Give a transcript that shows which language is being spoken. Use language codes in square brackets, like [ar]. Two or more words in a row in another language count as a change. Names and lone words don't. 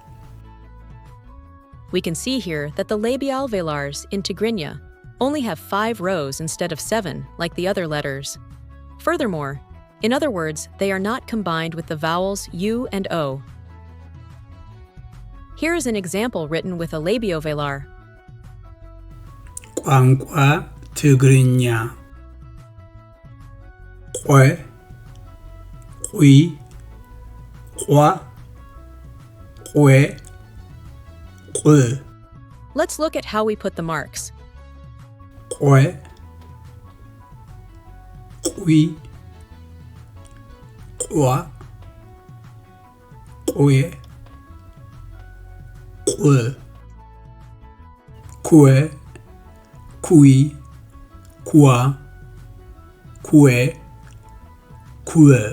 [en] We can see here that the labial velars in Tigrinya only have 5 rows instead of 7 like the other letters. Furthermore, in other words, they are not combined with the vowels U and O. Here is an example written with a labiovelar. [ti] ቋንቋ ትግርኛ ቆ ቁ ቋ ቁ ቁ. [en] Let's look at how we put the marks. [ti] ቆ ቁ ቋ ቁ ቁ. ኩ ኩይ ኩዋ ኩዌ ኩወ.